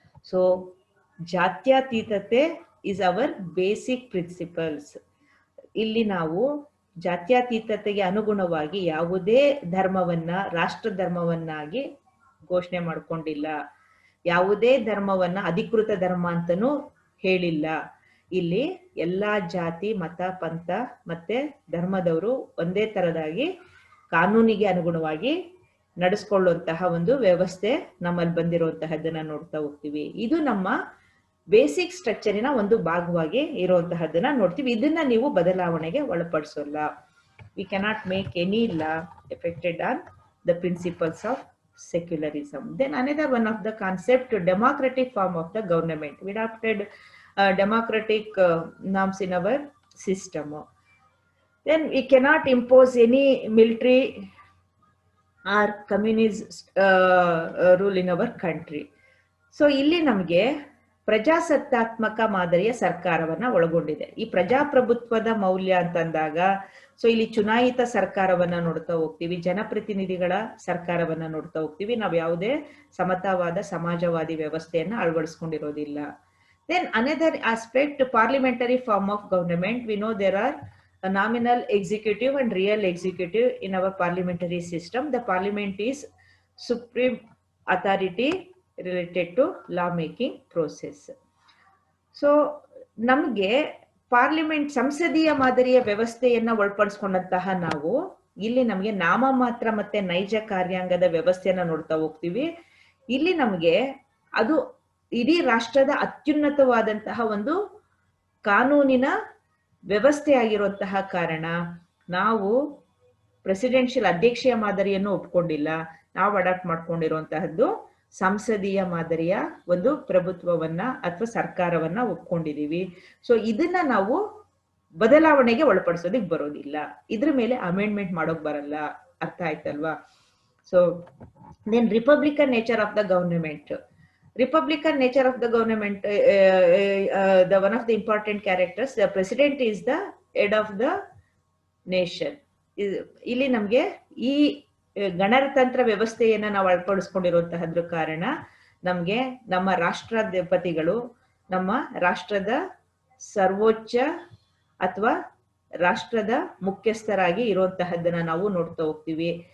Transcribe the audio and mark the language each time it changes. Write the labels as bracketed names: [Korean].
[English] So ಜಾತ್ಯತೀತತೆ is our basic principles. [Kannada] ಇಲ್ಲಿ ನಾವು ಜಾತ್ಯತೀತತೆಗೆ ಅನುಗುಣವಾಗಿ ಯಾವುದೇ ಧರ್ಮವನ್ನ ರಾಷ್ಟ್ರ ಧರ್ಮವನ್ನಾಗಿ ಘೋಷಣೆ ಮಾಡ್ಕೊಂಡಿಲ್ಲ, ಯಾವುದೇ ಧರ್ಮವನ್ನ ಅಧಿಕೃತ ಧರ್ಮ ಅಂತನೂ ಹೇಳಿಲ್ಲ. ಇಲ್ಲಿ ಎಲ್ಲಾ ಜಾತಿ, ಮತ, ಪಂಥ ಮತ್ತೆ ಧರ್ಮದವರು ಒಂದೇ ತರದಾಗಿ ಕಾನೂನಿಗೆ ಅನುಗುಣವಾಗಿ ನಡೆಸ್ಕೊಳ್ಳುವಂತಹ ಒಂದು ವ್ಯವಸ್ಥೆ ನಮ್ಮಲ್ಲಿ ಬಂದಿರುವಂತಹದ್ದನ್ನ ನೋಡ್ತಾ ಹೋಗ್ತೀವಿ. ಇದು ನಮ್ಮ ಬೇಸಿಕ್ ಸ್ಟ್ರಕ್ಚರಿನ ಒಂದು ಭಾಗವಾಗಿ ಇರುವಂತಹದ್ದನ್ನ ನೋಡ್ತೀವಿ. ಇದನ್ನ ನೀವು ಬದಲಾವಣೆಗೆ ಒಳಪಡಿಸೋಲ್ಲ. [English] We cannot make any law effected on the principles of secularism. Then another one of the concept, democratic form of the government. We adopted democratic norms in our system. Then we cannot impose any military or communist rule in our country. [Kannada] So ಇಲ್ಲಿ ನಮಗೆ ಪ್ರಜಾಸತ್ತಾತ್ಮಕ ಮಾದರಿಯ ಸರ್ಕಾರವನ್ನ ಒಳಗೊಂಡಿದೆ. ಈ ಪ್ರಜಾಪ್ರಭುತ್ವದ ಮೌಲ್ಯ ಅಂತಂದಾಗ ಸೊ ಇಲ್ಲಿ ಚುನಾಯಿತ ಸರ್ಕಾರವನ್ನ ನೋಡ್ತಾ ಹೋಗ್ತೀವಿ, ಜನಪ್ರತಿನಿಧಿಗಳ ಸರ್ಕಾರವನ್ನ ನೋಡ್ತಾ ಹೋಗ್ತೀವಿ. ನಾವು ಯಾವುದೇ ಸಮತಾವಾದ ಸಮಾಜವಾದಿ ವ್ಯವಸ್ಥೆಯನ್ನ ಅಳವಡಿಸ್ಕೊಂಡಿರೋದಿಲ್ಲ. [English] Then another aspect, parliamentary form of government. We know there are a nominal executive and real executive in our parliamentary system. The parliament is supreme authority related to law making process. [Kannada] So ನಮಗೆ parliament ಸಂಸದೀಯ ಮಾದರಿಯ ವ್ಯವಸ್ಥೆಯನ್ನ ಒಳಪಡಿಸ್ಕೊಂಡಂತಹ ನಾವು ಇಲ್ಲಿ ನಮಗೆ ನಾಮಮಾತ್ರ ಮತ್ತೆ ನೈಜ ಕಾರ್ಯಾಂಗದ ವ್ಯವಸ್ಥೆಯನ್ನ ನೋಡ್ತಾ ಹೋಗ್ತೀವಿ. ಇಲ್ಲಿ ನಮಗೆ ಅದು ಇಡೀ ರಾಷ್ಟ್ರದ ಅತ್ಯುನ್ನತವಾದಂತಹ ಒಂದು ಕಾನೂನಿನ ವ್ಯವಸ್ಥೆ ಆಗಿರುವಂತಹ ಕಾರಣ ನಾವು ಪ್ರೆಸಿಡೆನ್ಷಿಯಲ್ ಅಧ್ಯಕ್ಷೀಯ ಮಾದರಿಯನ್ನು ಒಪ್ಕೊಂಡಿಲ್ಲ. ನಾವು ಅಡಾಪ್ಟ್ ಮಾಡ್ಕೊಂಡಿರುವಂತಹದ್ದು ಸಂಸದೀಯ ಮಾದರಿಯ ಒಂದು ಪ್ರಭುತ್ವವನ್ನ ಅಥವಾ ಸರ್ಕಾರವನ್ನ ಒಪ್ಕೊಂಡಿದೀವಿ. ಸೊ ಇದನ್ನ ನಾವು ಬದಲಾವಣೆಗೆ ಒಳಪಡಿಸೋದಿಕ್ ಬರೋದಿಲ್ಲ, ಇದ್ರ ಮೇಲೆ ಅಮೆಂಡ್ಮೆಂಟ್ ಮಾಡೋಕ್ ಬರಲ್ಲ. ಅರ್ಥ ಆಯ್ತಲ್ವಾ? [English] So then republican nature of the government. Republican nature of the government, the one of the important characters, the president is the head of the nation. [Kannada] ಇಲ್ಲಿ ನಮ್ಗೆ ಈ ಗಣತಂತ್ರ ವ್ಯವಸ್ಥೆಯನ್ನ ನಾವು ಅಳವಡಿಸ್ಕೊಂಡಿರುವಂತಹದ್ರ ಕಾರಣ ನಮ್ಗೆ ನಮ್ಮ ರಾಷ್ಟ್ರಾಧಿಪತಿಗಳು ನಮ್ಮ ರಾಷ್ಟ್ರದ ಸರ್ವೋಚ್ಚ ಅಥವಾ ರಾಷ್ಟ್ರದ ಮುಖ್ಯಸ್ಥರಾಗಿ ಇರುವಂತಹದ್ದನ್ನ ನಾವು ನೋಡ್ತಾ ಹೋಗ್ತೀವಿ.